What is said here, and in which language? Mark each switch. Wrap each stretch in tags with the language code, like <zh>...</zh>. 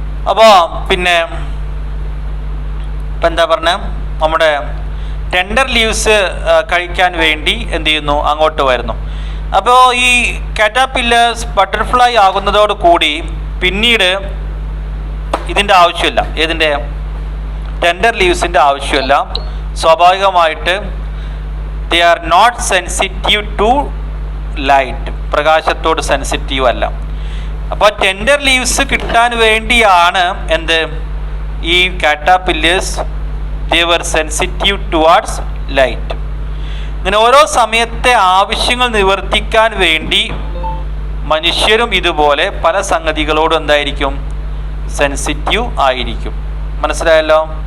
<ml>അപ്പോൾ പിന്നെ ഇപ്പം എന്താ പറഞ്ഞ, നമ്മുടെ ടെൻഡർ ലീവ്സ് കഴിക്കാൻ വേണ്ടി എന്ത് ചെയ്യുന്നു, അങ്ങോട്ട് വരുന്നു. അപ്പോൾ ഈ കാറ്റർപില്ലേഴ്സ് ബട്ടർഫ്ലൈ ആകുന്നതോട് കൂടി പിന്നീട് ഇതിൻ്റെ ആവശ്യമില്ല. ഏതിൻ്റെ? ടെൻഡർ ലീവ്സിൻ്റെ ആവശ്യമില്ല. സ്വാഭാവികമായിട്ട്</ml> <en>they are not sensitive to light.</en> <ml>പ്രകാശത്തോട് sensitive അല്ല. അപ്പോൾ ടെൻഡർ ലീവ്സ് കിട്ടാൻ വേണ്ടിയാണ് എന്ത്, ഈ caterpillars</ml> <en>they were sensitive towards light.</en> <ml>ഇങ്ങനെ ഓരോ സമയത്തെ ആവശ്യങ്ങൾ നിവർത്തിക്കാൻ വേണ്ടി മനുഷ്യരും ഇതുപോലെ പല സംഗതികളോടും എന്തായിരിക്കും, സെൻസിറ്റീവ് ആയിരിക്കും. മനസ്സിലായല്ലോ?</ml>